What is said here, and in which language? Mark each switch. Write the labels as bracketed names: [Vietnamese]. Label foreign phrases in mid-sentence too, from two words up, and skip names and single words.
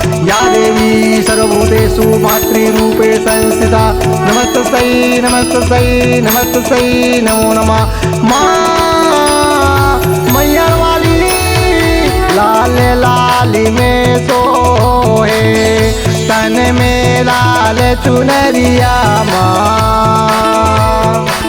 [Sanskrit] या देवी सर्वभूतेषु मातृरूपे संस्थिता, नमस्तस्यै नमस्तस्यै नमस्तस्यै नमो नमः। [Hindi] माँ मैया वाली लाल लाल में सोहे, तन में लाल चुनरिया माँ।